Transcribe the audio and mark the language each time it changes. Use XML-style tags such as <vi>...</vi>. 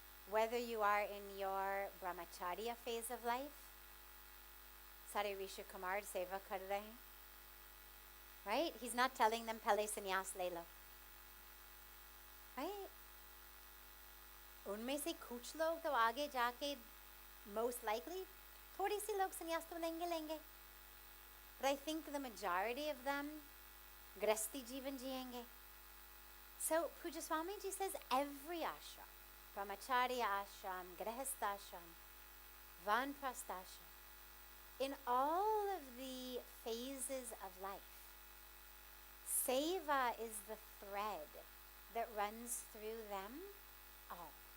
<en>Whether you are in your brahmacharya phase of life</en> <hi>सारे ऋषि कुमार सेवा कर रहे हैं.</hi> <en>Right? He's not telling them</en> <hi>पहले संन्यास ले लो.</hi> <en>Right?</en> <hi>उनमें से कुछ लोग तो आगे जाके</hi> <en>most likely</en> <hi>थोड़ी सी लोग संन्यास तो लेंगे.</hi> <en>But I think the majority of them</en> <hi>गृहस्थी जीवन जिएंगे.</hi> <en>So Pujya Swamiji says every ashram, brahmacharya ashram, grihastha ashram, vanprastha ashram, in all of the phases of life, seva is the thread that runs through them all.</en>